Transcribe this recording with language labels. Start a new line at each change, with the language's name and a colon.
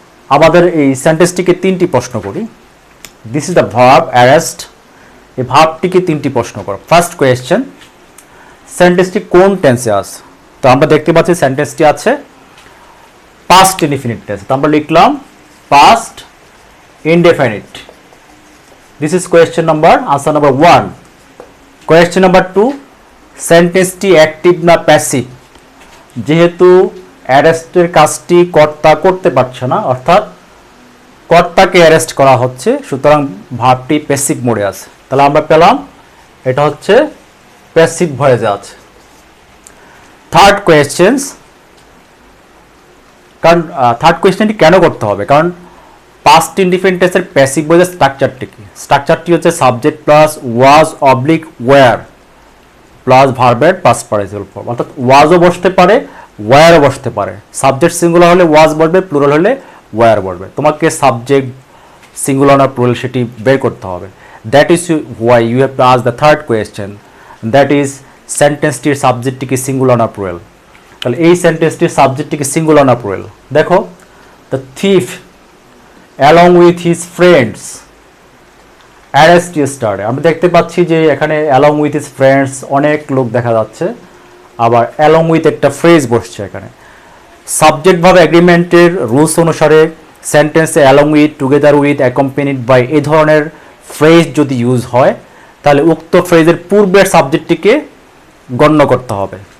Bangla: আমাদের এই সেন্টেন্সটিকে 3টি প্রশ্ন করি।
English: This is the verb arrest.
Bangla: এই ভার্বটিকে 3টি প্রশ্ন করো। ফার্স্ট কোয়েশ্চেন, সেন্টেন্সটি কোন টেন্সে আছে? তো আমরা দেখতে পাচ্ছি সেন্টেন্সটি আছে পাস্ট ইনডিফিনিট টেন্সে। তো আমরা লিখলাম past indefinite.
English: This is question number, answer number 1. Question number 2,
Bangla: সেন্টেন্সটি active না প্যাসিভ? যেহেতু অ্যারেস্টের কাজটি কর্তা করতে পারছে না, অর্থাৎ কর্তাকে অ্যারেস্ট করা হচ্ছে, সুতরাং ভার্বটি প্যাসিভ মোডে আছে। তাহলে আমরা পেলাম এটা হচ্ছে প্যাসিভ ভয়েসে আছে। থার্ড কোয়েশ্চেন্স, কারণ থার্ড কোয়েশ্চেনটি কেন করতে হবে? কারণ পাস্ট ইনডিফিনিট টেন্সের প্যাসিভ ভয়েসের স্ট্রাকচারটি কি? স্ট্রাকচারটি হচ্ছে subject plus was oblique wire plus ভার্বের পাস্ট পার্টিসিপল ফর্ম, অর্থাৎ ওয়াজও বসতে পারে ওয়্যারও বসতে পারে। সাবজেক্ট সিঙ্গুলার হলে ওয়াজ বসবে, প্লুরাল হলে ওয়্যার বসবে। তোমাকে সাবজেক্ট সিঙ্গুলার না প্লুরাল সেটি বের করতে হবে।
English: that is why you have to ask the third question, that is
Bangla: সেন্টেন্সটির সাবজেক্টটি কি সিঙ্গুলার না প্লুরাল? তাহলে এই সেন্টেন্সটির সাবজেক্টটি কি সিঙ্গুলার না প্লুরাল? দেখো,
English: The thief along with his friends arrest yesterday।
Bangla: আমরা দেখতে পাচ্ছি যে এখানে
English: along with his friends
Bangla: অনেক লোক দেখা যাচ্ছে, আবার along with একটা ফ্রেজ বসছে এখানে। সাবজেক্ট ভাবে এগ্রিমেন্টের রুলস অনুসারে সেন্টেন্সে along with, together with, অ্যাকম্পেনিড by এই ধরনের ফ্রেজ যদি ইউজ হয় তাহলে উক্ত ফ্রেজের পূর্বের সাবজেক্টটিকে গণ্য করতে হবে।